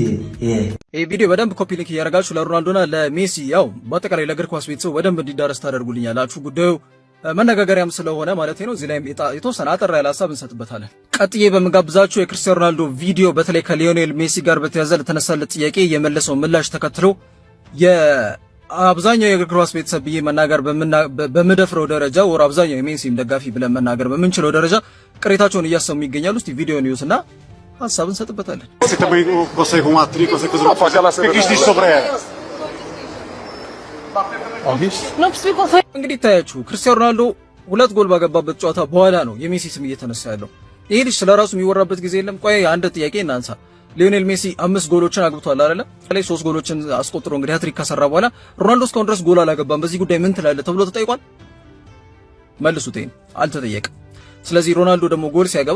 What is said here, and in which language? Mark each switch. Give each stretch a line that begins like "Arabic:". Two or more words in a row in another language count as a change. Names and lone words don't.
Amharic: ይሄ ቪዲዮ በደንብ
English: copy link
Amharic: እያደረጋችሁ ለሮናልዶና ለሜሲ ያው በአጠቃላይ ለእግር ኳስ ቤተሰብ በደንብ እንዲዳረስ ታደርጉልኛላችሁ። ጉዳዩ መነጋገሪያም ስለሆነ ማለት ነው። እዚህ ላይ የተወሰነ አጠር ያለ ሀሳብ እንሰጥበታለን። ቀጥዬ በመጋብዛችሁ የክርስቲያኖ ሮናልዶ ቪዲዮ በተለይ ከሊዮኔል ሜሲ ጋር በተያያዘ ለተነሳለት ጥያቄ የመለሰው ምላሽ ተከትሎ አብዛኛው የእግር ኳስ ቤተሰብ ብዬ መናገር በምደፍረው ደረጃ ወር አብዛኛው የሜሲም ደጋፊ ብለን መናገር በምንችለው ደረጃ ቅሬታቸውን እያሰሙ ይገኛሉ። እስቲ ቪዲዮን ይዩትና ሀሳብ እንሰጥበታለን።
Portuguese: Você também consegue um hat-trick, você consegue... O que diz sobre ela?
Amharic: እንግዲህ ታያችሁ ክርስቲያኖ ሮናልዶ 2 ጎል ባገባበት ጨዋታ በኋላ ነው የሜሲ ስም እየተነሳ ያለው። ይሄ ልጅ ስለራሱ የሚወራበት ጊዜ የለም። ቆይ አንድ ጥያቄ እናንሳ። ሊዮኔል ሜሲ 5 ጎሎችን አግብቷል አይደለ? ላይ 3 ጎሎችን አስቆጥሮ እንግዲህ ሃትሪክ ከሰራ በኋላ ሮናልዶ እስካሁን ድረስ ጎል አላገባም። በዚህ ጉዳይ ምን ትላለህ ተብሎ ተጠይቋል። መልሱት፣ ይሄን አልተጠየቀም። ስለዚህ ሮናልዶ ደግሞ ጎል ሲያገባ